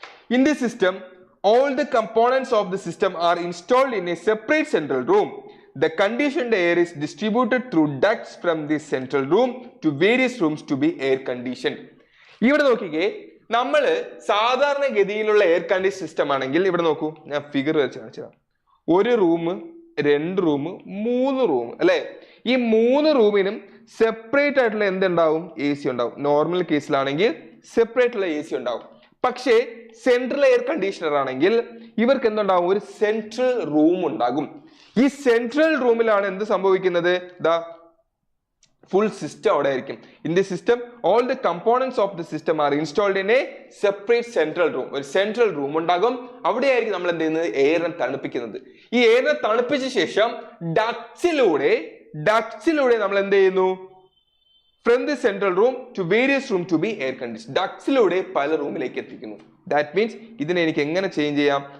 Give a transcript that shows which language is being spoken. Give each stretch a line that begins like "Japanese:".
English: In this system, all the components of the system are installed in a separate central room. the conditioned air is distributed through ducts from the central room to various rooms to be air conditioned.
Malayalam: ഇവിടെ നോക്കിക്കേ, നമ്മൾ സാധാരണഗതിയിലുള്ള air condition system ആണെങ്കിൽ ഇവിടെ നോക്കൂ, ഞാൻ figure വെച്ച് കാണിച്ചതാണ്. ഒരു റൂം, 2 റൂം, 3 റൂം അല്ലെ? ഈ 3 റൂമിനും സെപ്പറേറ്റ് ആയിട്ടുള്ള എന്തുണ്ടാവും? AC ഉണ്ടാവും. നോർമൽ കേസിലാണെങ്കിൽ സെപ്പറേറ്റ് ഉള്ള AC ഉണ്ടാവും. പക്ഷേ സെൻട്രൽ എയർ കണ്ടീഷണർ ആണെങ്കിൽ ഇവർക്ക് എന്തുണ്ടാവും? ഒരു സെൻട്രൽ റൂം ഉണ്ടാകും. ഈ സെൻട്രൽ റൂമിലാണ് എന്ത് സംഭവിക്കുന്നത്? ദാ full system അവിടെ ആയിരിക്കും.
English: In the system, all the components of the system are installed in a separate central room.
Malayalam: ഒരു സെൻട്രൽ റൂം ഉണ്ടാകും. അവിടെയായിരിക്കും നമ്മൾ എന്ത് ചെയ്യുന്നത്? എയറിനെ തണുപ്പിക്കുന്നത്. ഈ എയറിനെ തണുപ്പിച്ച ശേഷം ഡക്ട്സിലൂടെ നമ്മൾ എന്ത് ചെയ്യുന്നു?
English: From the central room to various room to be air conditioned.
Malayalam: ഡക്ട്സിലൂടെ പല റൂമിലേക്ക് എത്തിക്കുന്നു.
English: That means
Malayalam: ഇതിനെ എനിക്ക് എങ്ങനെ ചേഞ്ച് ചെയ്യാം?